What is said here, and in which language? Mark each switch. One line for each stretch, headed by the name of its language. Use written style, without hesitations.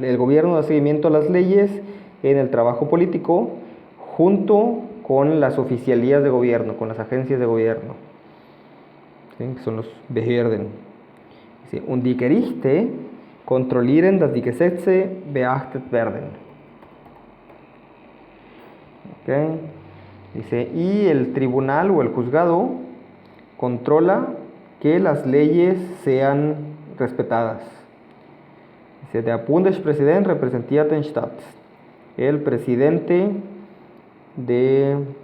Spanish: El gobierno da seguimiento a las leyes en el trabajo político junto con las oficialías de gobierno, con las agencias de gobierno, ¿sí? Que son los Behörden. Dice,
German: und die Gerichte kontrollieren, dass die Gesetze beachtet werden.
Spanish: Okay. Dice, y el tribunal o el juzgado controla que las leyes sean respetadas. Dice,
German: der Bundespräsident repräsentiert den Staat.
Spanish: El presidente de...